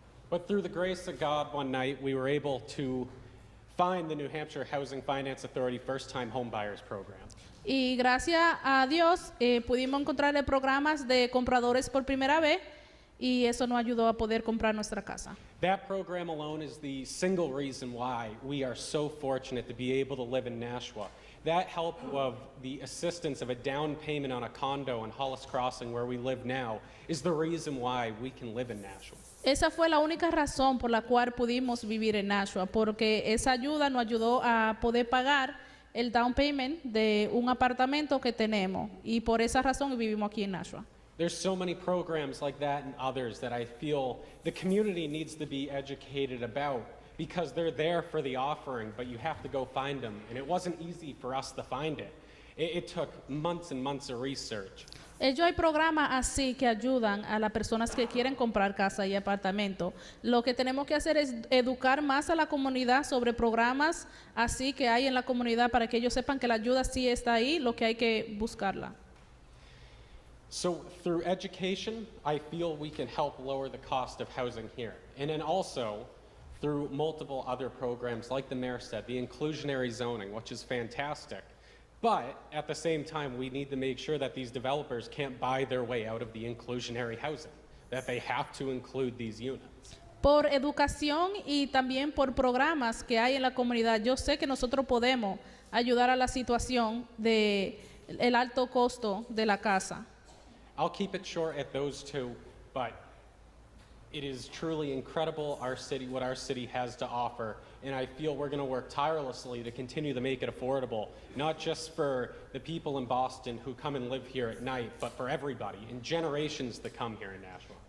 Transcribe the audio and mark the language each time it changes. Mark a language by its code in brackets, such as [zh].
[en] But through the grace of God, one night we were able to find the New Hampshire Housing Finance Authority First-Time Homebuyers Program. [es] Y gracias a Dios pudimos encontrarle programas de compradores por primera vez y eso nos ayudó a poder comprar nuestra casa. [en] That program alone is the single reason why we are so fortunate to be able to live in Nashua. That help of the assistance of a down payment on a condo in Hollis Crossing where we live now is the reason why we can live in Nashua. [es] Esa fue la única razón por la cual pudimos vivir en Nashua, porque esa ayuda nos ayudó a poder pagar el down payment de un apartamento que tenemos y por esa razón vivimos aquí en Nashua. [en] There's so many programs like that and others that I feel the community needs to be educated about because they're there for the offering, but you have to go find them. And it wasn't easy for us to find it. It took months and months of research. [es] Ellos hay programas así que ayudan a las personas que quieren comprar casa y apartamento. Lo que tenemos que hacer es educar más a la comunidad sobre programas así que hay en la comunidad para que ellos sepan que la ayuda sí está ahí, lo que hay que buscarla. [en] So through education, I feel we can help lower the cost of housing here. And then also through multiple other programs like the mayor said, the inclusionary zoning, which is fantastic. But at the same time, we need to make sure that these developers can't buy their way out of the inclusionary housing, that they have to include these units. [es] Por educación y también por programas que hay en la comunidad, yo sé que nosotros podemos ayudar a la situación de el alto costo de la casa. [en] I'll keep it short at those two, but it is truly incredible what our city has to offer, and I feel we're going to work tirelessly to continue to make it affordable, not just for the people in Boston who come and live here at night, but for everybody and generations that come here in Nashua.